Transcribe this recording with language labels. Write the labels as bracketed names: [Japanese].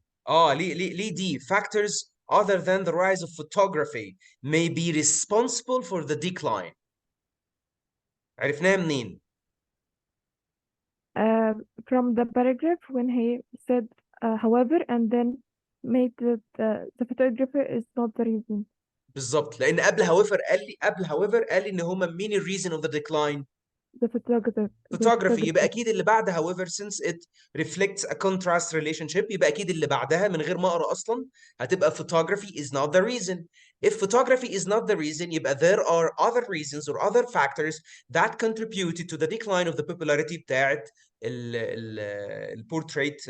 [Arabic] ليه دي [English] factors other than the rise of photography may be responsible for the decline. [Arabic] عرفناها منين؟ [English] From the paragraph when he said, however, and then made the photographer is not the reason. [Arabic] بالظبط. لان قبل [English] however [Arabic] قال لي ان هما مين ال [English] reason of the decline؟ The photographer. photography. [Arabic] يبقى اكيد اللي بعد [English] however since it reflects a contrast relationship [Arabic] يبقى اكيد اللي بعدها من غير ما اقرا اصلا هتبقى [English] photography is not the reason. If photography is not the reason [Arabic] يبقى [English] there are other reasons or other factors that contributed to the decline of the popularity [Arabic] بتاعت البورتريت.